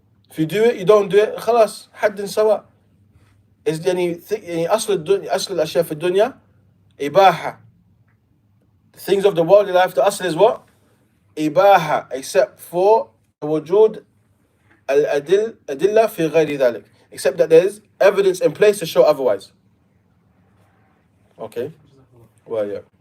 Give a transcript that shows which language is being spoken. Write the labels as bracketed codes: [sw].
[en] If you do it, you don't do it, خلاص حد سواء. [ar] It's أصل الأشياء في الدنيا إباحة. [en] The things of the worldly life, the asl is what? Ibaha, except for wujud al-adilla fi ghayri dhalik. Except that there is evidence in place to show otherwise. Okay? Well, yeah.